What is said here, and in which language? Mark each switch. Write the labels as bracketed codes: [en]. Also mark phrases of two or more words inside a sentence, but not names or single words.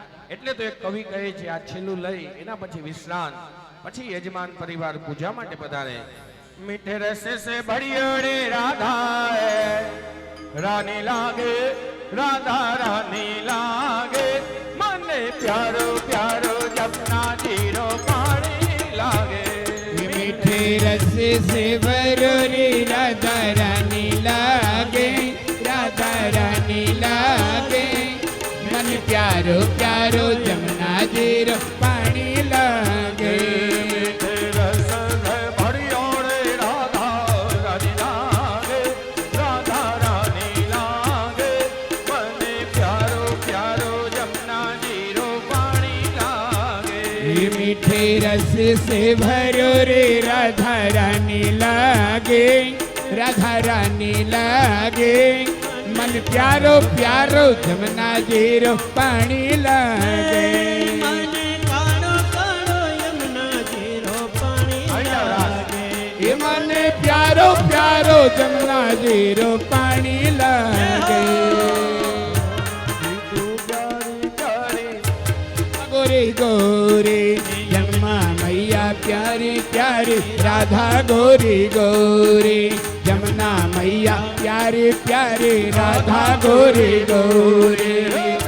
[gu] એટલે તો એક કવિ કહે છે આ છેલ્લું લઈ એના પછી વિશ્રાંત, પછી યજમાન પરિવાર પૂજા માટે પધારે. [hi] मीठे रसे से भरियड़े राधा रानी लागे राधा रानी लागे मने प्यारो प्यारो जमना जीरो पानी लागे. मीठे रस से भरोरी राधा रानी लागे, राधा रानी लागे, मन प्यारो प्यारो जमुना जीरो पानी लागे. मीठे रस से भरियड़े राधा रानी लागे राधा रानी लागे मने प्यारो प्यारो जमना जीरो पानी लागे. मीठे रस से भरो रे राधा रानी लागे, राधा रानी लागे, मन प्यारो प्यारो जमुना जीरो पानी लागे. मने कालो कालो यमुना जीरो पानी लागे. ये मन प्यारो प्यारो जमुना जीरो पानी लागे. गोरी गोरी जमुना मैया प्यारी प्यारी, राधा गोरी गोरी जमुना मैया प्यारी प्यारी, राधा गोरी गोरी.